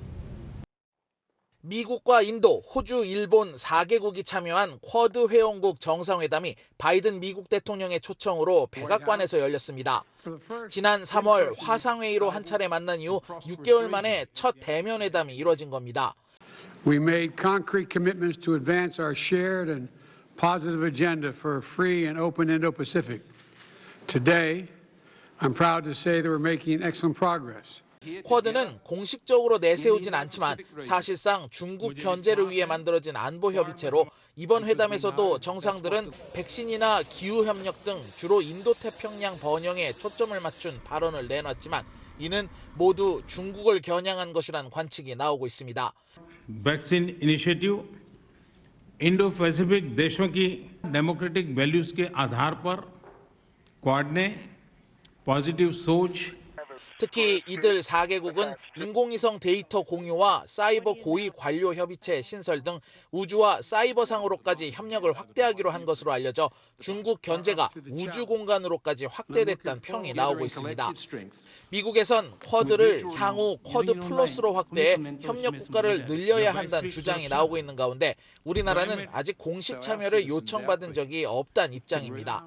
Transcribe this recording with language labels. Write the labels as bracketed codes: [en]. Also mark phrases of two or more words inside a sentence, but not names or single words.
[ko] 미국과 인도, 호주, 일본 4개국이 참여한 쿼드 회원국 정상회담이 바이든 미국 대통령의 초청으로 백악관에서 열렸습니다. 지난 3월 화상회의로 한 차례 만난 이후 6개월 만에 첫 대면 회담이 이뤄진 겁니다. [en] We made concrete commitments to advance our shared and positive agenda for a free and open Indo-Pacific. Today, I'm proud to say that we're making excellent progress. [ko] 쿼드는 공식적으로 내세우진 않지만 사실상 중국 견제를 위해 만들어진 안보협의체로 이번 회담에서도 정상들은 백신이나 기후협력 등 주로 인도태평양 번영에 초점을 맞춘 발언을 내놨지만 이는 모두 중국을 겨냥한 것이란 관측이 나오고 있습니다. [en] vaccine initiative Indo Pacific [hi] देशों की [en] democratic values [hi] के आधार पर क्वाड ने पॉजिटिव सोच [ko] 특히 이들 4개국은 인공위성 데이터 공유와 사이버 고위 관료 협의체 신설 등 우주와 사이버상으로까지 협력을 확대하기로 한 것으로 알려져 중국 견제가 우주 공간으로까지 확대됐다는 평이 나오고 있습니다. 미국에선 쿼드를 향후 쿼드 플러스로 확대해 협력 국가를 늘려야 한다는 주장이 나오고 있는 가운데 우리나라는 아직 공식 참여를 요청받은 적이 없다는 입장입니다.